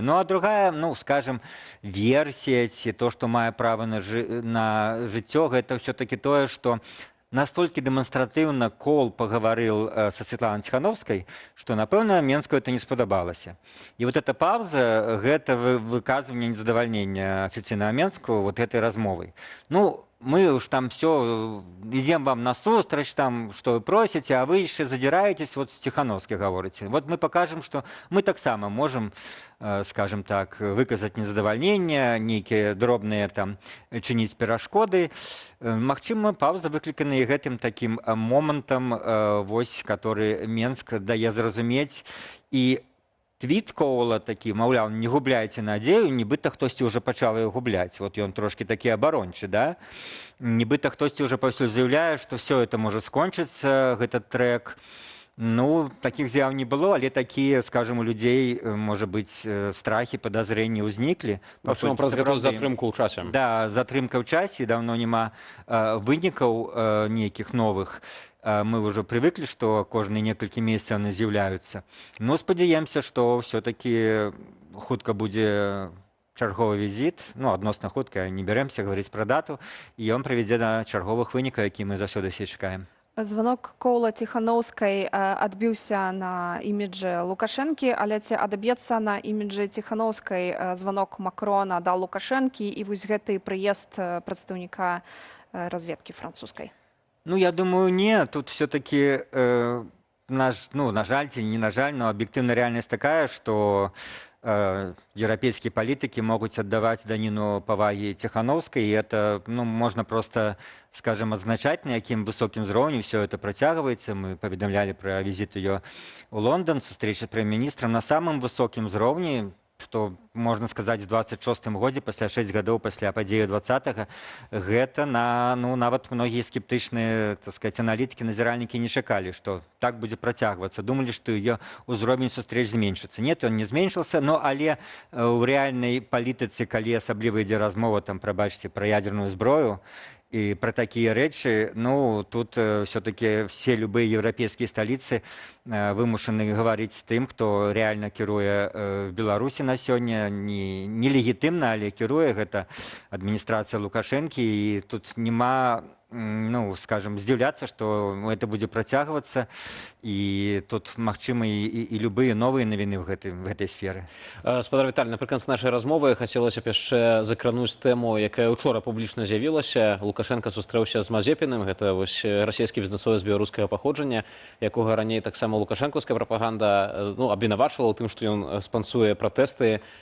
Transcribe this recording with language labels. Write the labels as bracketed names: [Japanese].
[Belarusian] Ну, а другая, ну, скажем, версія, ці то, што мае права на жыццё, гэта ўсё-такі тое, што настолькі дэманстратыўна Кол пагаварыў са Святланай Ціханаўскай, што, напэўна, Менску это не спадабалася. І вот эта паўза, гэта выказванне незадавальнення афіцыйнага Менску вот этой размовай. [Russian] Ну, мы уж там все, идем вам насустрач, там, что вы просите, а вы еще задираетесь, вот с Тихановской говорите. Вот мы покажем, что мы так само можем, скажем так, выказать незадовольнение, некие дробные там чинить перашкоды. [Belarusian] Магчыма, пауза выкликана и гэтым таким моментом, вось, который Менск дае зразумець. И твіт Коула такі, маўляў, не губляйце надзею, нібыта хтосьці ўжо пачаў яго губляць. Вот ён трошкі такі абарончы, да? Нібыта хтосьці ўжо паўсюль заяўляе, што все это можа скончыцца, гэты трэк. Ну, такіх з'яў не было, але такія, скажем, у людзей, можа быць, страхі, падазрэнні ўзніклі. Прычым праз гэтую затрымку ў часе. Да, затрымка ў часе, даўно няма вынікаў нейкіх новых. [Russian] Мы уже привыкли, что кожные несколько месяцев они з'являются. Но спадзяемся, что все-таки хутка будзе чарговы визит, ну, адносна хутка, не беремся говорить про дату, и он приведзе до чарговых вынікаў, які мы заўсёды все чакаем. [Belarusian] Звонок Коула Ціханаўскай адбіўся на іміджы Лукашэнкі, але ці адаб'ецца на іміджы Ціханаўскай звонок Макрона да Лукашэнкі і вось гэты прыезд прадстаўніка разведкі французскай? Ну, я думаю, не. [Russian] Тут все-таки, на жаль, не на жаль, но объективная реальность такая, что европейские политики могут отдавать данину поваги Тихановской, и это, ну, можно просто, скажем, отзначать, на яким высоким уровнем все это протягивается. Мы поведомляли про визит ее в Лондон, встреча с премьер-министром на самом высоком уровне, [Belarusian] што, можна сказаць, у 26-м годзе, пасля 6 гадоў пасля падзею 20-го, гэта нават многія скептычныя, так сказать, аналітыкі, назіральнікі не чакалі, што так будзе працягвацца. Думалі, што яе ўзровень сустрэч зменшыцца. Нет, он не зменшыўся, но але ў рэальнай палітыцы, калі асабліва ідзе размова, там, прабачце, пра ядерную зброю, [Russian] И про такие речи, ну, тут все-таки все любые европейские столицы вымушаны говорить с тем, кто реально кіруе в Беларуси на сегодня, [Belarusian] не легитимно, але кіруе, [Russian] это администрация Лукашенко, и тут нема, ну, скажем, здзіўляцца, что это будет працягвацца, и тут магчымы и любые новые навіны в этой сферы. [Belarusian] Спадар Віталій, напрыканцы нашай размовы хацелася б яшчэ закрануць тэму, якая учора публічна з'явілася. Лукашенко сустрэўся з Мазепіным, гэта вось расійскі бізнэсовец беларускага паходжання, якога раней таксама лукашэнкаўская прапаганда абвінавачвала ў тым, што ён спансуе пратэсты.